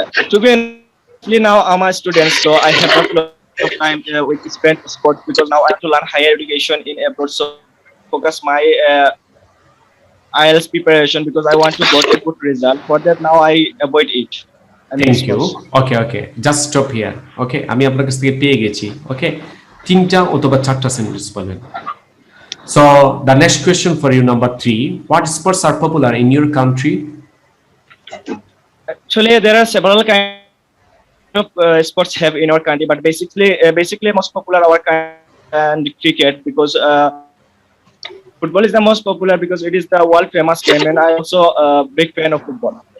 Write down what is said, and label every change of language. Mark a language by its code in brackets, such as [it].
[en] To be honestly, now I'm a student, so I have not a lot of time with spent sport because now I have to learn higher education in abroad. So I want to focus my IELTS preparation because I want to get a good result. For that, now I avoid it. I mean thank you sports. Okay okay just stop here okay [bn] আমি আপনার কাছ থেকে পেয়ে গেছি [en] okay [bn] তিনটা অথবা চারটা sentence বলবেন [en] So the next question for you number 3 what sports are popular in your country Actually, there are several kind of sports have in our country, but basically most popular our country and cricket because football is the most popular because it is the world famous game, and I also a big fan of football.